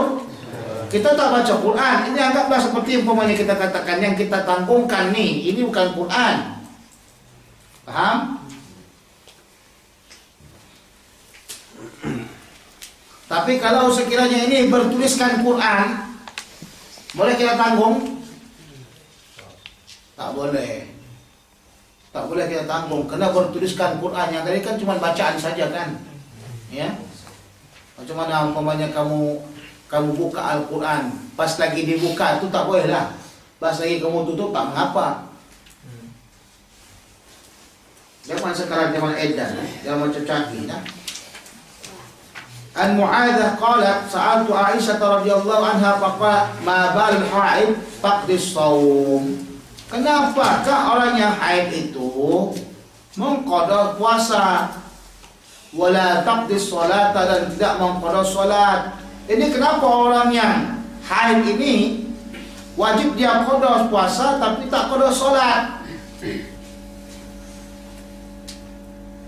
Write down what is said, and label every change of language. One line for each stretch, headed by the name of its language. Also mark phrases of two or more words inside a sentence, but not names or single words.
Malay: Kita tak baca Quran. Ini anggaplah seperti umpamanya kita katakan yang kita tanggungkan nih, ini bukan Quran. Paham? Tapi kalau sekiranya ini bertuliskan Quran, boleh kita tanggung? Tak boleh. Tak boleh kita tanggung, kena bertuliskan Quran. Yang tadi kan cuma bacaan saja kan, ya. Macam mana umpamanya kamu buka Al-Quran, pas lagi dibuka itu tak boleh lah. Pas lagi kamu tutup tak mengapa. Zaman sekarang zaman edan, zaman canggih, nah.
Arabic: عن معاذة قالت سألت عائشة رضي الله عنها فقال ما بال حائض تقضي صوم.
Malay: Kenapakah orang yang haid itu mengqada puasa
Arabic: ولا تقضي صلاة,
Malay: dan tidak mengqada salat? Ini kenapa orang yang haid ini wajib dia qada puasa tapi tak qada salat?